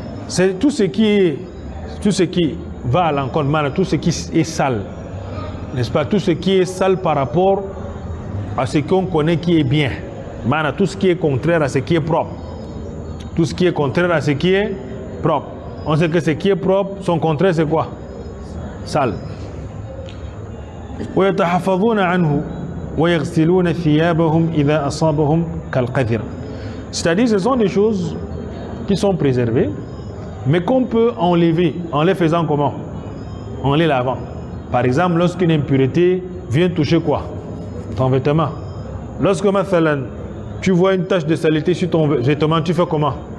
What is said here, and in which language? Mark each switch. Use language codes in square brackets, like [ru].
[fr] C'est tout ce qui va à l'encontre, tout ce qui est sale, n'est-ce pas, tout ce qui est sale par rapport à ce qu'on connaît qui est bien, tout ce qui est contraire à ce qui est propre, tout ce qui est contraire à ce qui est propre. On sait que ce qui est propre, son contraire c'est quoi? Sale. [ar] ويتحفظون عنه ويغسلون ثيابهم إذا أصابهم كالقذر. [fr] C'est-à-dire ce sont des choses qui sont préservées, mais qu'on peut enlever en les faisant comment? En les lavant. Par exemple, lorsqu'une impureté vient toucher quoi? Ton vêtement. Lorsque tu vois une tache de saleté sur ton vêtement, tu fais comment?